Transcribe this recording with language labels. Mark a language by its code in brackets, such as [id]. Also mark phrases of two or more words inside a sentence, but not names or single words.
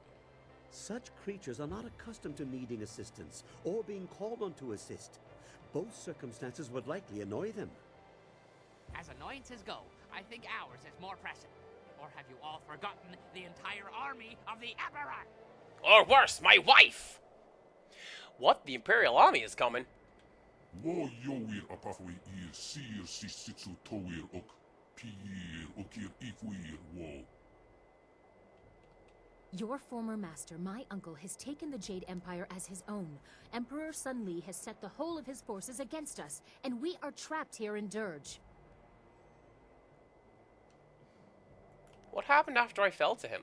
[en] Such creatures are not accustomed to needing assistance or being called on to assist. Both circumstances would likely annoy them. As annoyances go, I think ours is more pressing. Or have you all forgotten the entire army of the Emperor? Or worse, my wife! What? The Imperial Army is coming? Wo yowir apafwe ir sir sisitsu towir ok pir okir ifwir wo. Your former master, my uncle, has taken the Jade Empire as his own. Emperor Sun Li has set the whole of his forces against us, and we are trapped here in Dirge. What happened after I fell to him?